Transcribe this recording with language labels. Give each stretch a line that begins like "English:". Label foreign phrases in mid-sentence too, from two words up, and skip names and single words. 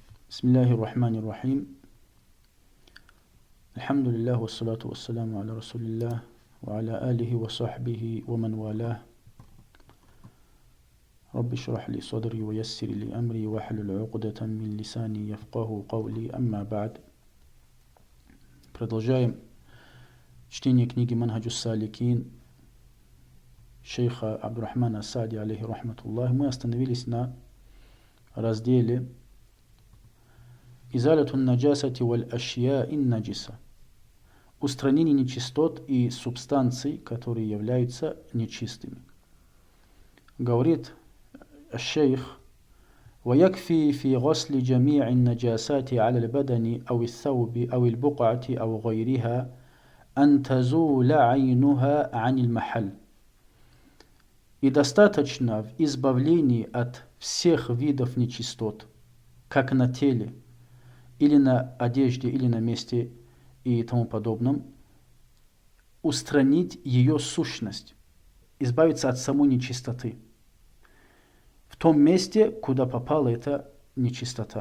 Arabic: بسم الله الرحمن الرحيم. الحمد لله، والصلاة والسلام على رسول الله، وعلى آله وصحبه ومن والاه. رب اشرح لي صدري ويسر لي أمري واحلل عقدة من لساني يفقهوا قولي، أما بعد.
Russian: Продолжаем чтение книги Манхаджус Саликин шейха Абдурахмана ас-Саади
Arabic: عليه رحمة الله.
Russian: Мы остановились на разделе
Arabic: إزالة النجاسة والأشياء النجسة.
Russian: Устранение нечистот и субстанций, которые являются нечистыми. Говорит шейх:
Arabic: ويكفي في غسل جميع النجاسات على البدن أو الثوب أو البقعة أو غيرها أن تزول عينها عن المحل.
Russian: И достаточно в избавлении от всех видов нечистот, как на теле, или на одежде, или на месте и тому подобном, устранить ее сущность, избавиться от самой нечистоты в том месте, куда попала эта нечистота.